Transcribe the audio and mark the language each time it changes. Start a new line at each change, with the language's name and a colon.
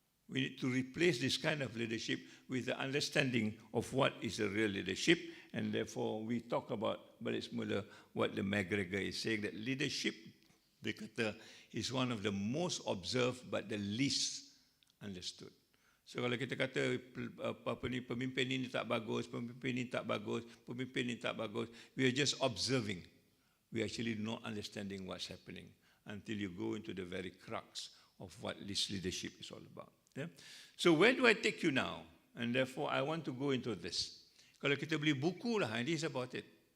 English: We need to replace this kind of leadership with the understanding of what is a real leadership. And therefore, we talk about
Malay: balik semula
English: what the McGregor is saying, that leadership,
Malay: dia kata,
English: is one of the most observed but the least understood.
Malay: So kalau kita kata pemimpin ini tak bagus, pemimpin ini tak bagus, pemimpin ini tak bagus,
English: we are just observing. We are actually not understanding what's happening until you go into the very crux of what this leadership is all about. Yeah? So where do I take you now? And therefore, I want to go into this.
Malay: Kalau kita beli buku lah,
English: this is about it.